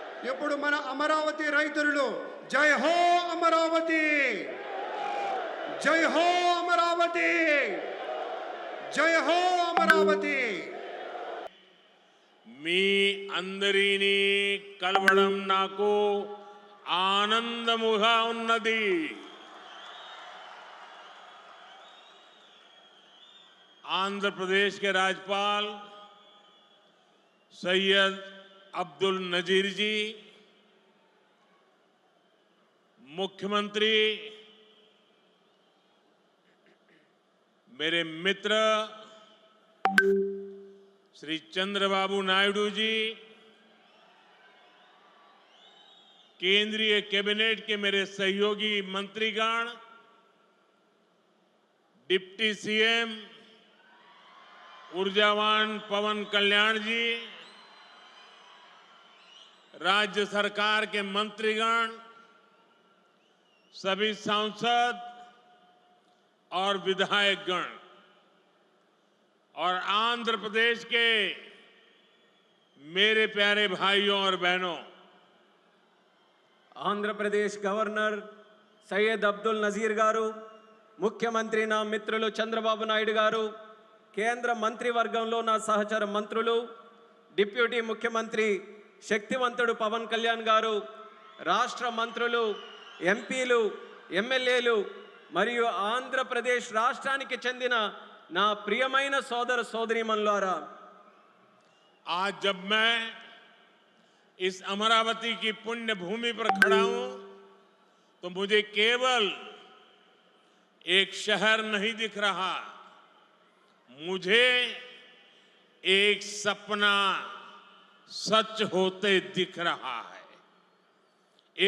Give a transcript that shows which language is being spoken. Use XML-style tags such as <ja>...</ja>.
<te>ఇప్పుడు మన అమరావతి రైతులు జై హో అమరావతి, జై హో అమరావతి, జై హో అమరావతి. మీ అందరినీ కలవడం నాకు ఆనందముగా ఉన్నది.</te> <hi>आंध्र प्रदेश के राज्यपाल सैयद अब्दुल नजीर जी, मुख्यमंत्री मेरे मित्र श्री चंद्रबाबू नायडू जी, केंद्रीय कैबिनेट के मेरे सहयोगी मंत्रीगण, डिप्टी CM ऊर्जावान पवन कल्याण जी, राज्य सरकार के मंत्रीगण, सभी सांसद और विधायकगण और आंध्र प्रदेश के मेरे प्यारे भाइयों और बहनों,</hi> <te>आंध्र प्रदेश गवर्नर सैयद अब्दुल नजीर गारू, मुख्यमंत्री ना मित्रुलु चंद्रबाबु नायडू गारू, కేంద్ర మంత్రివర్గంలో నా సహచర మంత్రులు, డిప్యూటీ ముఖ్యమంత్రి శక్తివంతుడు పవన్ కళ్యాణ్ గారు, రాష్ట్ర మంత్రులు, ఎంపీలు, ఎమ్మెల్యేలు మరియు ఆంధ్రప్రదేశ్ రాష్ట్రానికి చెందిన నా ప్రియమైన సోదర సోదరీమణులారా,</te> <hi>आज जब मैं इस अमरावती की पुण्य भूमि पर खड़ा हूं तो मुझे केवल एक शहर नहीं दिख रहा, मुझे एक सपना सच होते दिख रहा है।</hi>